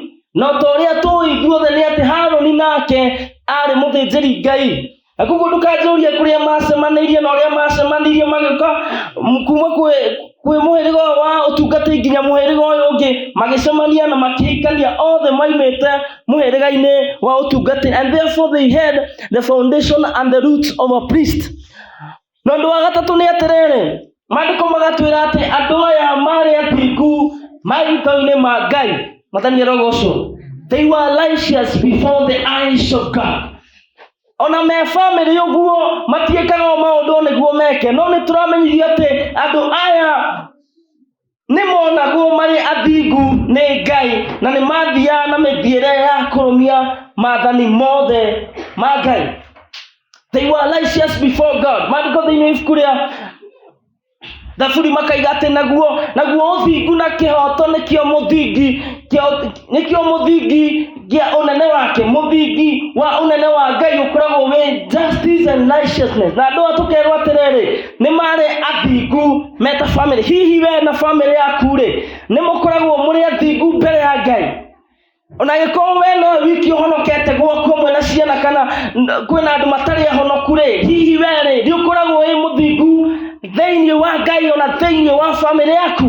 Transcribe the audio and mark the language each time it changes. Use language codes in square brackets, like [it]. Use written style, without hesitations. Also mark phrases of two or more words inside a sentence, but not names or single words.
[ki] Na ũrĩa tũĩ ithuothe nĩ atĩ Haroni nake arĩ mũthĩnjĩri Ngai. Na koguo ndũkanjũrie kũrĩa macemanĩirie na ũrĩa macemanirie magĩũka kuma kwĩ mũhĩrĩga wa ũtungatĩri nginya mũhĩrĩga ũyũ ũngĩ magĩcemania na makĩhikania, othe maimĩte mũhĩrĩga-inĩ wa ũtungatĩri, [en] and therefore they had the foundation and the roots of a priest. [ki] Na ũndũ wa gatatũ nĩ atĩrĩrĩ, maandĩko magatwĩra atĩ andũ aya marĩ athingu maitho-inĩ ma Ngai. Mathani arogocwo. [en] They were righteous before the eyes of God. [ki] Ona me family ũguo matiĩkaga maũndũ nĩguo meke, no nĩ tũramenyithio atĩ andũ aya nĩ monagwo marĩ athingu nĩ Ngai, na nĩ mathiaga na mĩthiĩre ya kũrũmia maathani mothe ma Ngai. [en] They were righteous before God. [ki] Maandĩko thĩinĩ ibuku rĩa Thaburi makaiga atĩ naguo ũthingu na kĩhoto nĩkĩo mũthingi gĩa ũnene wake. Mũthingi wa ũnene wa Ngai ũkoragwo wĩ [en] justice and righteousness. [ki] Na andũ tũkerwo atĩrĩrĩ, nĩ marĩ athingu meta family. Hihi we na family yaku-rĩ, nĩ mũkoragwo mũrĩ athingu mbere ya Ngai? Ona gĩkorwo we no wiki ũhonokete gwaku hamwe na ciana kana kwĩna andũ matarĩ ahonoku-rĩ, hihi we-rĩ nĩ ũkoragwo wĩ mũthingu thĩinĩ wa Ngai ona thĩinĩ wa family yaku?